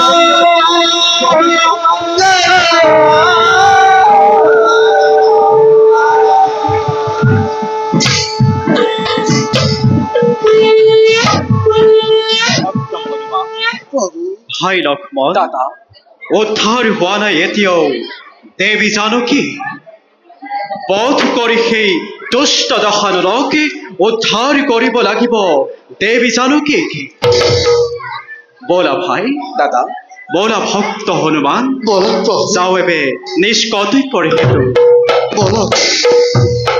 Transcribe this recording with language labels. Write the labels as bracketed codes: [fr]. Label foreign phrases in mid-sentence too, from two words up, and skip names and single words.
[as] ভাই লক্ষ্মণ উদ্ধাৰ হোৱা নাই এতিয়াও দেৱী জানকী। বধ কৰি সেই দুষ্ট দশানৰকে উদ্ধাৰ কৰিব লাগিব দেৱী জানকী। বলা ভাই দাদা বলা ভক্ত হনুমান বলক প্রভু [bn] যাও এবে নিজ কর্তব্যের হেতু। [as] বলক।